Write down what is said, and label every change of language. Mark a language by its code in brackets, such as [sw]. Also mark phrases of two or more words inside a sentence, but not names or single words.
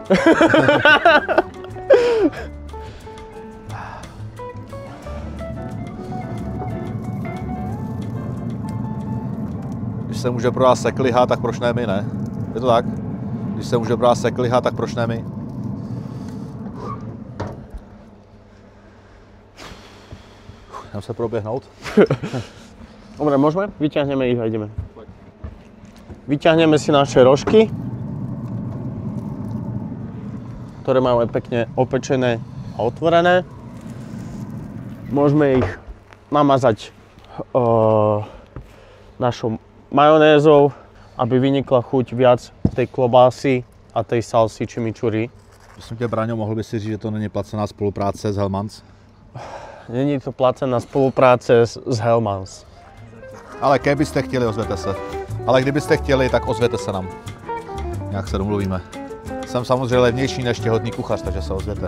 [cs] Když se může pro vás sekliha, tak proč ne my, ne? Je to tak? Když se může pro vás sekliha, tak proč ne my? Jdem se proběhnout. [sk] Dobre, môžeme? Vyťahneme ich a ideme. Vyťahneme si naše rožky, ktoré máme pekne opečené a otvorené. Môžeme ich namazať našou majonézou, aby vynikla chuť viac tej klobásy a tej salsy chimichurri. [cs] Prosím tě, Braňo, mohl by si říct, že to není placená spolupráce s Hellmann's? Není to placená spolupráce s Hellmann's. Ale kdybyste chtěli, ozvěte se. Ale kdybyste chtěli, tak ozvěte se nám. Nějak se domluvíme. Jsem samozřejmě levnější než těhotný kuchař, takže se ozvěte.